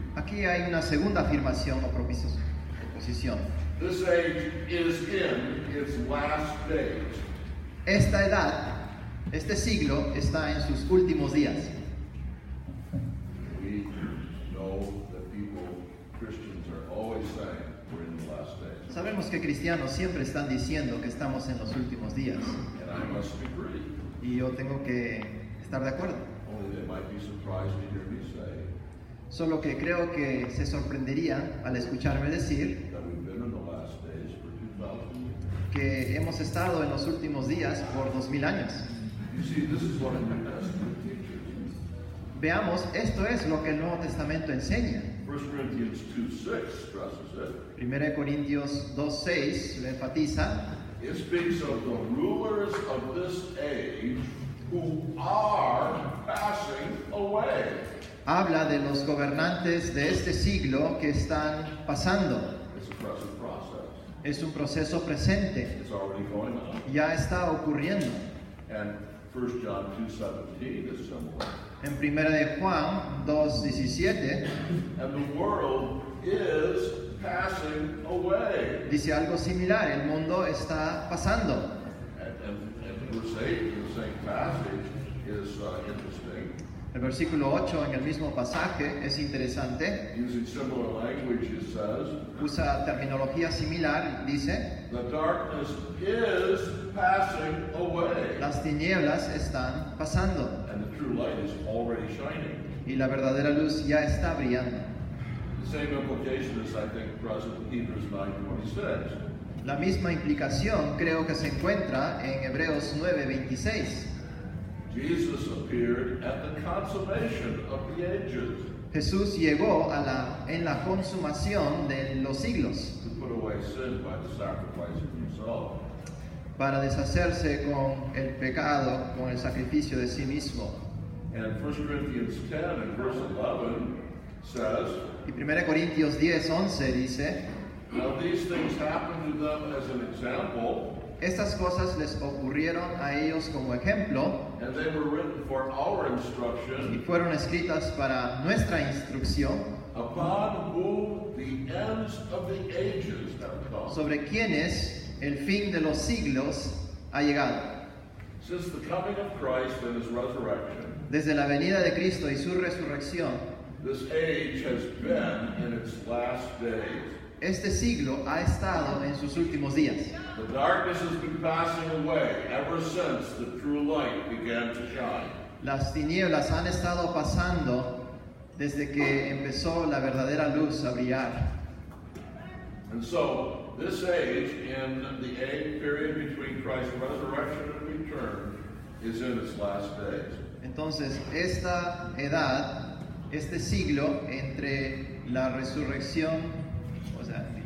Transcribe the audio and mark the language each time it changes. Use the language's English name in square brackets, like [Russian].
[Spanish] Aquí hay una segunda afirmación o proposición. [English] This age is in its last days. [Spanish] Esta edad, este siglo, está en sus últimos días. [English] We know that Christians are always saying we're in the last days. [Spanish] Sabemos que cristianos siempre están diciendo que estamos en los últimos días. [English] And I must agree. [Spanish] Y yo tengo que estar de acuerdo. [English] Only they might be surprised to hear me say [Spanish] Solo que creo que se sorprenderían al escucharme decir [English] that we've been in the last days for 2,000 years. [Spanish] que hemos estado en los últimos días por 2000 años. [English] You see, this is what the New Testament teaches. [Spanish] Veamos, esto es lo que el Nuevo Testamento enseña. [English] 1 Corinthians 2:6 stresses it. [Spanish] 1 Corintios 2:6 lo enfatiza. [English] It speaks of the rulers of this age who are passing away. [Spanish] Habla de los gobernantes de este siglo que están pasando. [English] It's a present process. [Spanish] Es un proceso presente. [English] It's already going on. [Spanish] Ya está ocurriendo. [English] And 1 John 2:17 is similar. [Spanish] En 1 de Juan 2:17 [English] And the world is passing away. [Spanish] dice algo similar. El mundo está pasando. [English] And verse 8 in the same passage is interesting. [Spanish] El versículo 8 en el mismo pasaje es interesante. [English] Using similar language, it says, [Spanish] Usa terminología similar. Dice, [English] the darkness is passing away. [Spanish] las tinieblas están pasando [English] And the true light is already shining. [Spanish] y la verdadera luz ya está brillando. [English] The same implication is, I think, present in Hebrews 9:26. [Spanish] La misma implicación creo que se encuentra en Hebreos 9:26. [English] Jesus appeared at the consummation of the ages [Spanish] Jesús llegó en la consumación de los siglos [English] to put away sin by the sacrifice of himself. [Spanish] para deshacerse con el pecado, con el sacrificio de sí mismo. [English] And 1 Corinthians 10 and verse 11 says, [Spanish] Y 1 Corintios 10:11 dice, [English] now these things happened to them as an example, [Spanish] estas cosas les ocurrieron a ellos como ejemplo [English] and they were written for our [Spanish] y [English] instruction, [Spanish] fueron escritas para nuestra instrucción, [English] upon whom the ends of the ages have come. [Spanish] sobre quienes el fin de los siglos ha llegado. [English] Since the coming of Christ and his resurrection, [Spanish] Desde la venida de Cristo y su resurrección, [English] this age has been in its last days. [Spanish] este siglo ha estado en sus últimos días. [English] The darkness has been passing away ever since the true light began to shine. [Spanish] Las tinieblas han estado pasando desde que empezó la verdadera luz a brillar. [English] And so, this age, in the age period between Christ's resurrection and return, is in its last days. [Spanish] Entonces, esta edad, este siglo entre la resurrección, o sea,